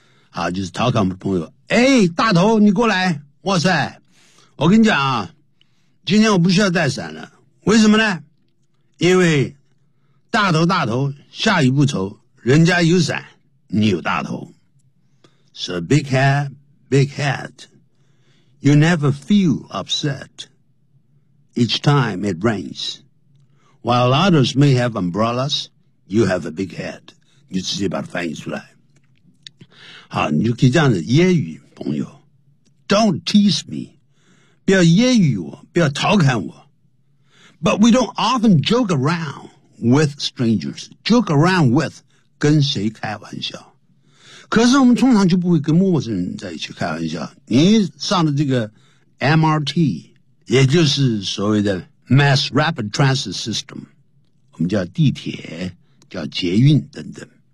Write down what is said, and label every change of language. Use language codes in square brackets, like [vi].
[zh] 好，就是调侃我们的朋友。哎，大头，你过来！哇塞，我跟你讲啊。今天我不需要带伞了，为什么呢？因为大头大头，下雨不愁，人家有伞，你有大头。 [en] So big hat, big hat. You never feel upset each time it rains. While others may have umbrellas, you have a big hat. [zh] 你直接把它翻译出来。好，你就可以这样子揶揄朋友。 [en] Don't tease me. [zh] 不要揶揄我，不要调侃我。 [en] But we don't often joke around with strangers. Joke around with [zh] 跟谁开玩笑。可是我们通常就不会跟陌生人在一起开玩笑。你上的这个 MRT, 也就是所谓的 Mass Rapid Transit System, 我们叫地铁、叫捷运等等。